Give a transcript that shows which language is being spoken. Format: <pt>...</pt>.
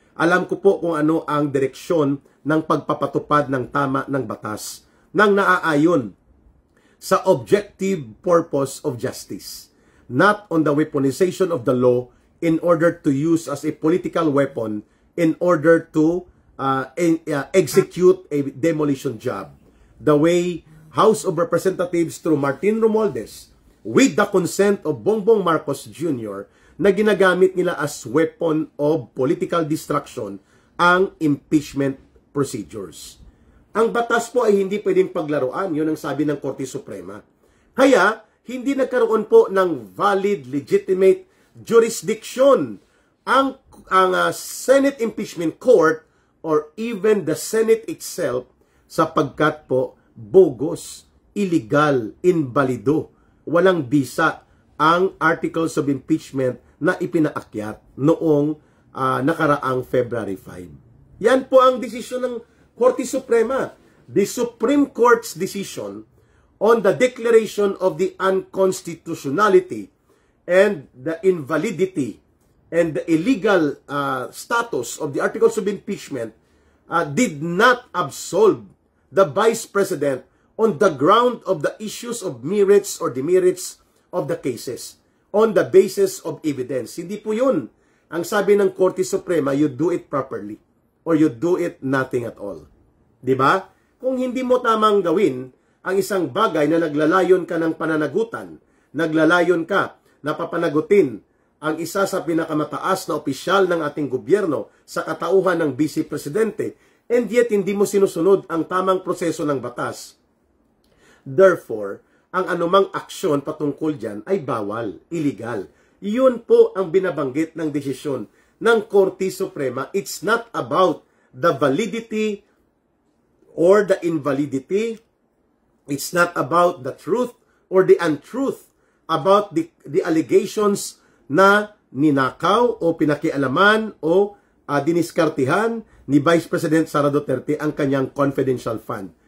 <tl>Alam ko po kung ano ang direksyon ng pagpapatupad ng tama ng batas nang naaayon sa</tl> <en>objective purpose of justice, not on the weaponization of the law in order to use as a political weapon in order to execute a demolition job. The way House of Representatives through Martin Romualdez, with the consent of Bongbong Marcos Jr.,</en> <tl>na ginagamit nila</tl> <en>as weapon of political destruction ang impeachment procedures.</en> <tl>Ang batas po ay hindi pwedeng paglaruan, yun ang sabi ng Korte Suprema. Kaya, hindi nagkaroon po ng valid, legitimate jurisdiction ang Senate Impeachment Court</tl> <en>or even the Senate itself</en> <tl>sapagkat po bogus, illegal, invalido, walang bisa ang articles of impeachment na ipinaakyat noong nakaraang February 5. Yan po ang desisyon ng Korte Suprema.</tl> <en>The Supreme Court's decision on the declaration of the unconstitutionality and the invalidity and the illegal status of the articles of impeachment did not absolve the Vice President on the ground of the issues of merits or demerits of the cases, on the basis of evidence.</en> <tl>Hindi po yun. Ang sabi ng Korte Suprema,</tl> <en>you do it properly or you do it nothing at all.</en> <tl>Diba? Kung hindi mo tamang gawin ang isang bagay na naglalayon ka ng pananagutan, naglalayon ka na papanagutin ang isa sa pinakamataas na opisyal ng ating gobyerno sa katauhan ng Vice Presidente,</tl> <en>and yet</en> <tl>hindi mo sinusunod ang tamang proseso ng batas. Therefore, ang anumang aksyon patungkol dyan ay bawal, illegal. Iyon po ang binabanggit ng desisyon ng Korte Suprema.</tl> <en>It's not about the validity or the invalidity. It's not about the truth or the untruth about the allegations</en> <tl>na ninakaw o pinakialaman o diniskartihan ni Vice President Sara Duterte ang kanyang confidential fund.</tl>